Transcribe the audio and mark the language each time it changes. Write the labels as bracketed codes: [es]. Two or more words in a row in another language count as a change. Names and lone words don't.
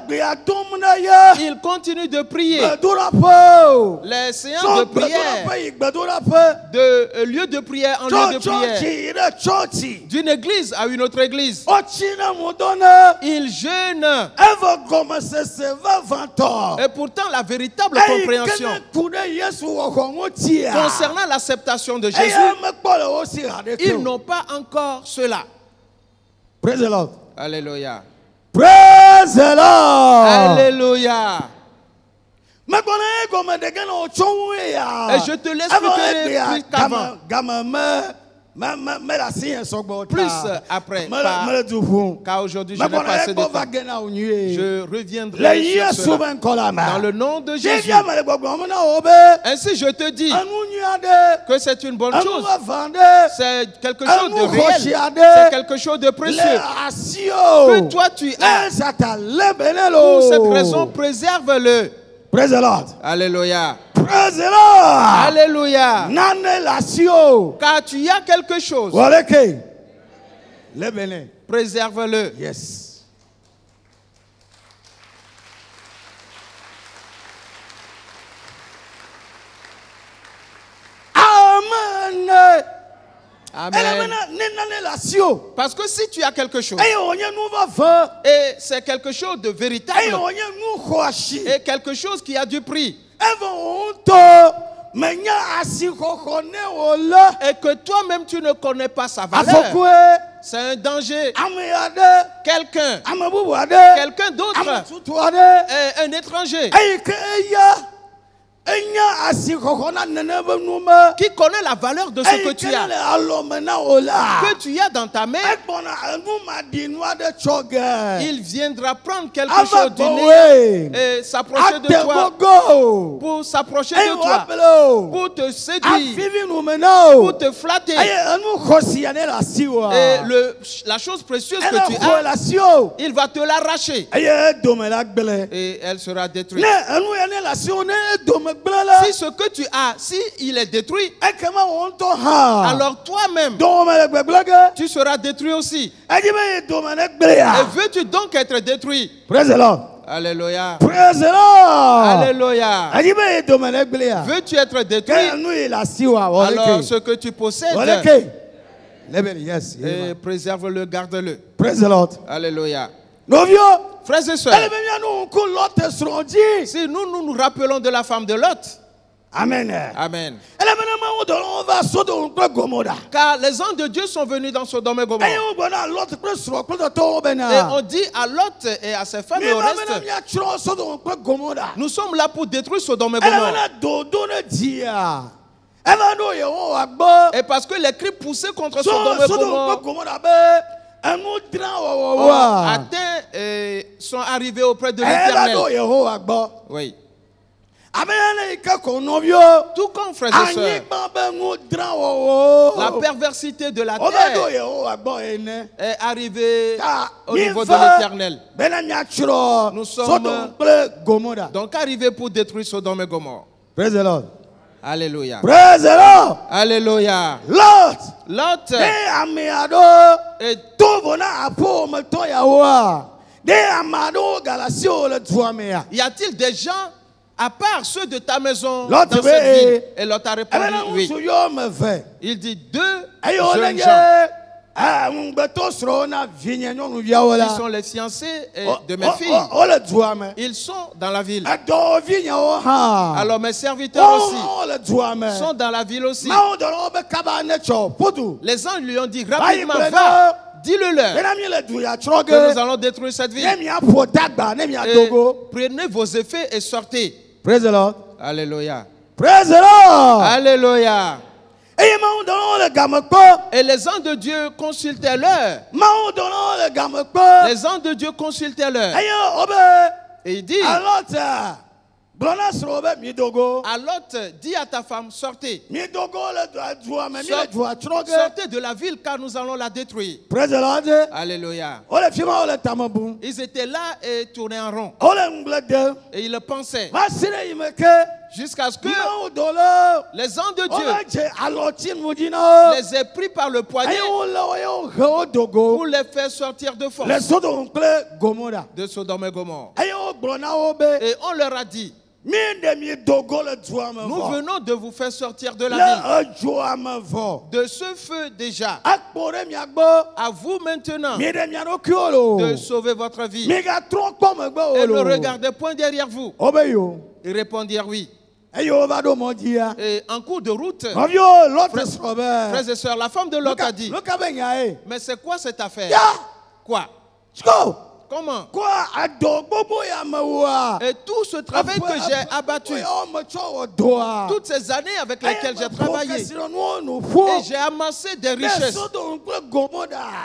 [fr] Ils continuent de prier. Les séances de prière, de lieu de prière en lieu de prière, d'une église à une autre église. Ils jeûnent. Et pourtant, la véritable compréhension concernant l'acceptation de Jésus, ils n'ont pas encore cela. [en] Praise the Lord. [fr] Alléluia. [en] Praise the Lord. [fr] Alléluia. Et je te laisse plus qu'avant. Plus après, car aujourd'hui je n'ai pas assez de temps. Je reviendrai sur cela. Dans le nom de Jésus. Ainsi je te dis que c'est une bonne chose. C'est quelque chose de réel. C'est quelque chose de précieux. Que toi tu as. Pour cette raison, préserve-le. [en] Praise the Lord. [fr] Alléluia. [en] Praise the Lord. [fr] Alléluia. Car tu as quelque chose. Préserve-le. [en] Yes. Amen. Amen. [fr] Parce que si tu as quelque chose, et c'est quelque chose de véritable, et quelque chose qui a du prix, et que toi-même tu ne connais pas sa valeur, c'est un danger. [ee] ame ade, [fr] Quelqu'un [ee] ame bubu ade, [fr] quelqu'un d'autre, [ee] ame tutu ade. [fr] un étranger [ee] Eyi ke eya, enya asi kɔkɔ na nene be nume. [fr] qui connaît la valeur de ce que tu as, [ee] le alɔme na o la. [fr] que tu as dans ta main, [ee] Egbɔna enu ma di nu aɖe tsɔ ge. [fr] il viendra prendre quelque [ee] Ava [fr] chose du [ee] gbɔwoe. [fr] nez et s'approcher de [ee] Ate [fr] toi, [ee] gogo. [fr] pour s'approcher [ee] Eyi [fr] de toi, [ee] wapele o. [fr] pour te séduire, [ee] Afivi nume na o. [fr] pour te flatter. [ee] Eye enu xɔsi ya ne le asi wa. [fr] Et la chose précieuse que tu [ee] Ele xɔ [fr] as, [ee] le asi o. [fr] il va te l'arracher [ee] Eye dome la gblẽ. [fr] et elle sera détruite. [ee] Ne enu ya ne le asi o ne dome gblẽ la. [fr] Si ce que tu as, si il est détruit, [ee] Ekema wo ŋutɔ hã. [fr] alors toi-même, [ee] Dome le gbegblẽ ge. [fr] tu seras détruit aussi. [ee] Edi be ye dome ne gblẽ [fr] Et [ee] ya. [fr] veux-tu donc être détruit? [en] Praise the Lord. [fr] Alléluia. [en] Praise the Lord. [fr] Alléluia. [ee] Edi be ye dome ne gblẽ ya. [fr] Veux-tu être [ee] Ke [fr] détruit? [ee] enu ye le asi wa [fr] Alors [ee] wɔleke. [fr] ce que tu possèdes, [ee] Wɔleke. Lebeli yes. [fr] et préserve-le, garde-le. [en] Praise the Lord. [fr] Alléluia. [ee] Novio. [fr] Frères et [ee] Ele [fr] sœurs, [ee] be mia nu ŋku Lɔt srɔ̃ dzi. [fr] si nous rappelons de la femme de Lot, Amen. Amen. [ee] Ele be ne mawu dɔlɔwo va Sodom kple Gomora. [fr] Car les anges de Dieu sont venus dans Sodome et Gomorrhe. [ee] Eye wo gblɔ na Lɔt kple srɔ̃ kple tɔtɔwo [fr] Et [ee] bena. [fr] on dit à Lot et à ses femmes et au [ee] Mi ma be ne [fr] reste, [ee] miatsrɔ̃ Sodom kple Gomora. [fr] nous sommes là pour détruire Sodome et [ee] Ele be [fr] Gomorrhe. [ee] ne dodo ne dzia. Eva ɖo Yehowa gbɔ. [fr] Et parce que les cris poussés contre [ee] So [fr] Sodome et [ee] Sodom [fr] Gomorrhe [ee] kple Gomora be enu drã [fr] ont [ee] wɔwɔwoa. [fr] atteint et sont arrivés auprès de [ee] Eva ɖo [fr] l'Éternel. [ee] Yehowa gbɔ. [fr] Oui. [ee] Abe ne yi ke ko nɔvio. [fr] Tout comme frères et sœurs, [ee] Anyigba be nu drã wɔwɔ. [fr] la perversité de la [ee] Wo va ɖo [fr] terre [ee] Yehowa gbɔ ene. [fr] est arrivée [ee] Ta [fr] au niveau de [ee] mi va [fr] l'Éternel. [ee] bena miatsrɔ̃ [fr] Nous sommes- [ee] Sodom kple Gomora. [fr] Donc arrivé pour détruire Sodome et Gomorrhe. [en] Praise the Lord. [fr] Alléluia. [en] Praise the Lord. [fr] Alléluia. [ee] Lot. [fr] Lot [ee] Ne ame aɖewo [fr] est [ee] to vo na aƒe wɔmetɔ yawoa. Ne ame aɖewo galasiwo le dua mea. [fr] y a-t-il des gens à part ceux de ta maison [ee] Lot [fr] dans [ee] be- [fr] cette ville? Et Lot a répondu [ee] Ebe ne [fr] oui. [ee] ŋutsu yɔ me ve. [fr] Il dit deux [ee] Eye wole [fr] jeunes [ee] nye [fr] gens [ee] ŋugbetɔ srɔ̃wo na vinye nyɔnuviawo [fr] qui [ee] la. [fr] sont les fiancés de mes [ee] O- [fr] filles. [ee] o- Wole dua me. [fr] Ils sont dans la ville. [ee] Edɔwɔvi nyawo hã. [fr] Alors mes serviteurs aussi [ee] Wole dua me. [fr] sont dans la ville aussi. [ee] Mawu dɔlɔwo be kaba ne tsɔ ƒodu. [fr] Les anges lui ont dit [ee] Ayi [fr] rapidement, [ee] gblɔ [fr] va, [ee] na [fr] dis-le-leur [ee] bena mi le du ya tsrɔ̃ [fr] que nous [ee] ge. [fr] allons détruire cette ville. [ee] Ne miaƒo dagba ne [fr] Et [ee] miadogo. [fr] prenez vos effets et sortez. [en] Praise the Lord. [fr] Alléluia. [en] Praise the Lord. [fr] Alléluia. [ee] Eye mawu dɔlɔwo le game kpɔ. [fr] Et les anges de Dieu consultaient-leur. [ee] Mawu dɔlɔwo le game kpɔ. [fr] Les anges de Dieu consultaient-leur. [ee] Eye wobe [fr] Et il dit [ee] alɔta gblɔ na srɔ̃wo be midogo. [fr] à Lot, dis à ta femme, sortez. [ee] Midogo le dua me mi [fr] Sort- [ee] le dua tsrɔ̃ ge. [fr] Sortez de la ville car nous allons la détruire. [en] Praise the Lord. [fr] Alléluia. [ee] Wole fi ma wole tame bum. [fr] Ils étaient là et tournaient en rond. [ee] Wole ŋgble dem. [fr] Et ils le pensaient. [ee] Va si ɖe yi me ke. [fr] Jusqu'à ce que [ee] Mawu dɔlɔ. [fr] les anges de [ee] Wole [fr] Dieu [ee] dze alɔtinu dzi na wo. [fr] les aient pris par le poignet [ee] Eye wole wo ye wo he wo dogo. [fr] pour les faire sortir de [ee] Le [fr] force [ee] Sodom kple Gomora. [fr] de Sodome et Gomorrhe. [ee] Eye wo gblɔ na wo be. [fr] Et on leur a dit, [ee] Mi ɖe mi dogo le dua me [fr] nous [ee] vɔ. [fr] venons de vous faire sortir de la ville, [ee] Le edzoa me vɔ. [fr] de ce feu déjà. [ee] Akpɔ ɖe mia gbɔ. [fr] À vous maintenant [ee] Mi ɖe mia ɖokuiwo [fr] de [ee] lo. [fr] sauver votre vie. [ee] Migatrɔ kpɔ megbe [fr] Et [ee] o [fr] ne [ee] lo. [fr] regardez point derrière vous. [ee] Wobe yo. [fr] Ils répondirent oui. [ee] Eye wova ɖo mɔ dzia. [fr] Et en cours de route, [ee] Nɔviwo Lot srɔ̃ be. [fr] frères et sœurs, la femme de Lot a dit, [ee] Luka be nya ye. [fr] mais c'est quoi cette affaire? [ee] Ya. [fr] Quoi? [ee] Tsko. [fr] Comment? [ee] Quoi adɔ gbogbo ya me woa. [fr] Et tout ce travail que j'ai abattu, [ee] me tsɔ wɔ doa. [fr] toutes ces années avec lesquelles j'ai travaillé, [ee] Kesinɔnuwo nu ƒo. [fr] et j'ai amassé des [ee] Ne [fr] richesses [ee] Sodom kple Gomora.